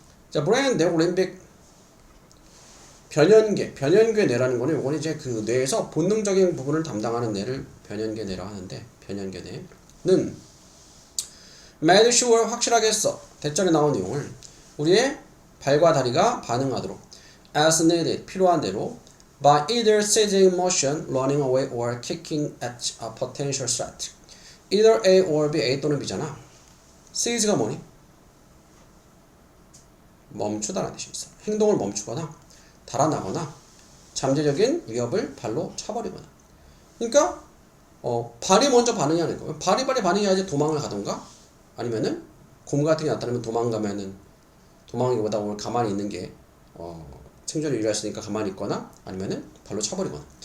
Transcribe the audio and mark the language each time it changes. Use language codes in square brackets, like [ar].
[ko] 자, brain 내용 limbic 변연계 뇌라는 거는 이건 이제 그 뇌에서 본능적인 부분을 담당하는 뇌를 변연계 뇌라 하는데 변연계 뇌는 [en] made sure [ko] 확실하게 했어. 대절에 나온 내용을 우리의 발과 다리가 반응하도록 [en] as needed [ko] 필요한 대로 [en] by either seizing motion, running away or kicking at a potential threat. either A or B, [ko] A 또는 B잖아. seize가 뭐니? 멈추다라는 뜻이 있어. 행동을 멈추거나 달아나거나 잠재적인 위협을 발로 차버리거나. 그러니까 발이 먼저 반응하는 거예요. 발이 반응해야지 도망을 가던가 아니면은 곰 같은 게 나타나면 도망하기보다 오늘 가만히 있는 게 생존을 유리했으니까 가만히 있거나 아니면은 발로 차버리거나.